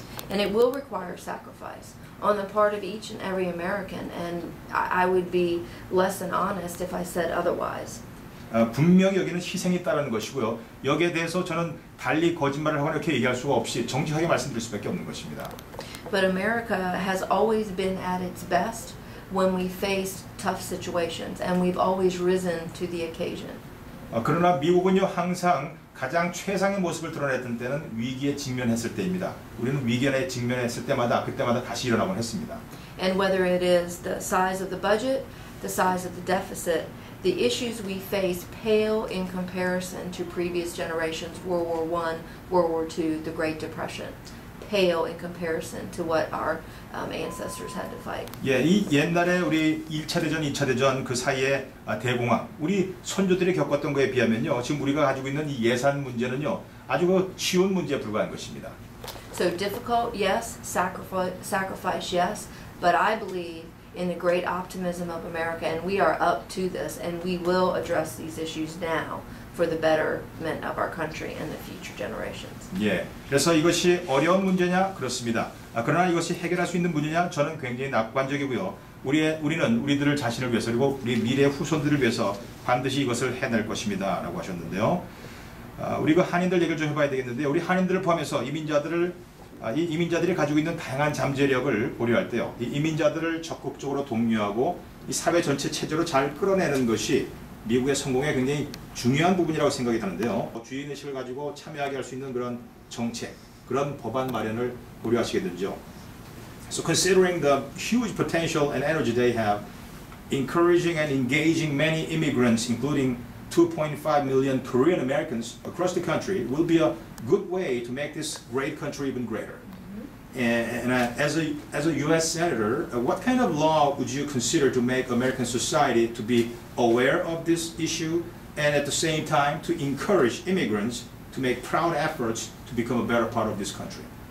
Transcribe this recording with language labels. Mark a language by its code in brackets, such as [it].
[en] And it will require sacrifice on the part of each and every American, and I would be less than honest if I said otherwise. [ko] 분명히 여기는 희생이 따르는 것이고요. 여기에 대해서 저는 달리 거짓말을 하거나 이렇게 얘기할 수가 없이 정직하게 말씀드릴 수밖에 없는 것입니다. [en] But America has always been at its best when we faced tough situations, and we've always risen to the occasion. [ko] 그러나 미국은요, 항상 가장 최상의 모습을 드러냈던 때는 위기에 직면했을 때입니다. 우리는 위기에 직면했을 때마다 그때마다 다시 일어나곤 했습니다. [en] And whether it is the size of the budget, the size of the deficit, the issues we face pale in comparison to previous generations, World War I, World War II, the Great Depression. Pale in comparison to what our ancestors had to fight. [ko] 예, 이 옛날에 우리 1차 대전, 2차 대전 그 사이에 대공황, 우리 선조들이 겪었던 거에 비하면요, 지금 우리가 가지고 있는 이 예산 문제는요, 아주 그 쉬운 문제에 불과한 것입니다. [en] So difficult, yes. Sacrifice, yes. But I believe in the great optimism of America, and we are up to this, and we will address these issues now for the betterment of our country and the future generations. [ko] 예, 그래서 이것이 어려운 문제냐? 그렇습니다. 그러나 이것이 해결할 수 있는 문제냐? 저는 굉장히 낙관적이고요. 우리는 우리들을 자신을 위해서 그리고 우리 미래 후손들을 위해서 반드시 이것을 해낼 것입니다. 라고 하셨는데요. 우리 그 한인들 얘기를 좀 해봐야 되겠는데요. 우리 한인들을 포함해서 이 이민자들이 가지고 있는 다양한 잠재력을 고려할 때요. 이 이민자들을 적극적으로 독려하고 이 사회 전체 체제로 잘 끌어내는 것이 미국의 성공에 굉장히 중요한 부분이라고 생각이 드는데요. 주인의식을 가지고 참여하게 할 수 있는 그런 정책, 그런 법안 마련을 고려하시게 되죠. [en] So considering the huge potential and energy they have, encouraging and engaging many immigrants, including 2.5 million Korean Americans across the country, will be a good way to make this great country even greater. And as a U.S. Senator, what kind of law would you consider to make American society to be aware of this issue and at the same time to encourage immigrants to make proud efforts to become a better part of this country?